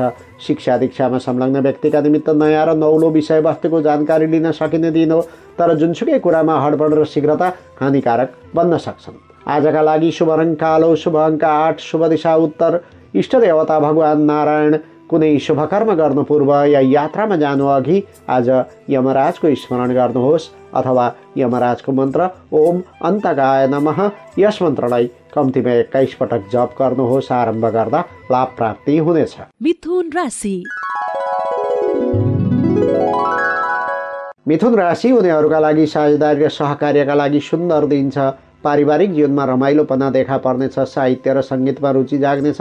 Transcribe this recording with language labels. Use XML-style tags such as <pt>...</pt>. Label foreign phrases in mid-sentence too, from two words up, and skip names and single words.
<ne>शिक्षा दीक्षामा संलग्न व्यक्तिका निमित्त नयाँ र नौलो विषयवस्तुको जानकारी लिन सकिने दिन हो, तर जुनसुकै कुरामा हडबड र शीघ्रता हानिकारक बन्न सक्छन्। आजका लागि शुभ रङ कालो, शुभ अङ्क 8, शुभ दिशा उत्तर, इष्ट देवता भगवान नारायण। कुनै शुभ कर्म गर्नु पूर्व या यात्रामा जानु अघि आज यमराजको स्मरण गर्नुहोस् अथवा यमराजको मन्त्र</ne> <sa>ओम अन्तकाय नमः</sa> <ne>यस मन्त्रलाई कम्तीमा 21 पटक जप गर्नुहोस्। आरम्भ गर्दा लाभ प्राप्ति हुनेछ। मिथुन राशि। मिथुन राशि हुनेहरूका लागि साझेदारी र सहकार्यका लागि सुन्दर दिन छ। पारिवारिक जीवनमा रमाइलोपना देखा पर्नेछ। साहित्य र सङ्गीतमा रुचि जाग्नेछ।</ne>